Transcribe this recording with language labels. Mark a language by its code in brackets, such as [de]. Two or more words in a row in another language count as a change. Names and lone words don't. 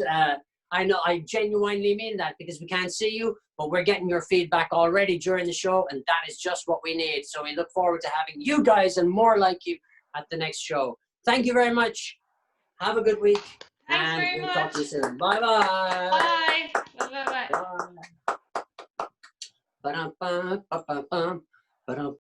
[en] And I know I genuinely mean that because we can't see you, but we're getting your feedback already during the show, and that is just what we need. So we look forward to having you guys and more like you at the next show. Thank you very much. Have a good week. Thanks and very we'll much. talk to you soon. Bye-bye. Bye. Bye. Bye. Bye. Ba-dum-bum, ba-bum-bum, ba-dum.